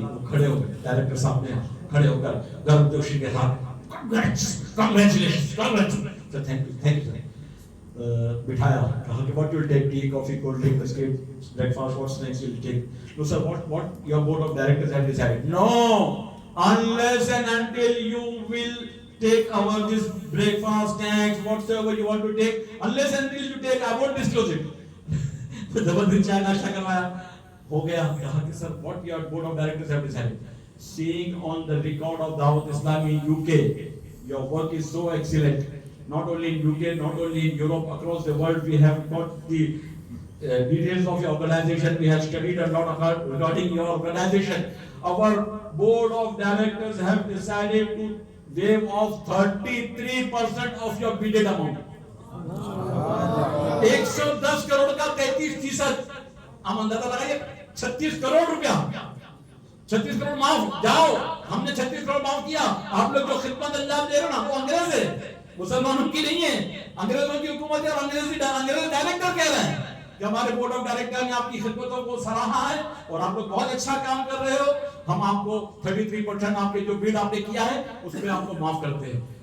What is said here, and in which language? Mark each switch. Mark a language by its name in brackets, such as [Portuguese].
[Hindi] वो खड़े हो गए, डायरेक्टर साहब ने खड़े होकर गर्मजोशी के साथ [English] Congratulations sir, thank you sir. [Hindi] बिठाया, कहा कि [English] What will take, tea coffee cold drink biscuit breakfast, what snacks will take. No sir, what your board of directors have decided. No, unless and until you will take our this breakfast, snacks, whatsoever you want to take, unless and until you take, I won't disclose it. [Hindi] तो जबरदस्ती चाय नाश्ता करवाया, हो गया। कहा कि sir [English] what your board of directors have decided, seeing on the record of Dawat Islami UK, your work is so excellent, not only in UK, not only in Europe, across the world. We have got the details of your organization, we have studied a lot about regarding your organization. Our board of directors have decided to waive off 33% of your bidded amount. [Hindi] 110 crore का 33%, हम अंदाजा लगाइए 36 करोड़ रुपया, 36 करोड़ माफ। जाओ, हमने 36 करोड़ माफ किया। आप लोग जो खिदमत अंजाम दे रहे हो ना, वो अंग्रेज है, मुसलमानों की नहीं है। अंग्रेजों की हुकूमत है और अंग्रेज डायरेक्टर कह रहे हैं कि हमारे बोर्ड ऑफ डायरेक्टर ने आपकी खिदमतों को सराहा है और आप लोग बहुत अच्छा काम कर रहे हो, हम आपको 33% आपके जो बिड आपने किया है उसमें आपको माफ करते हैं।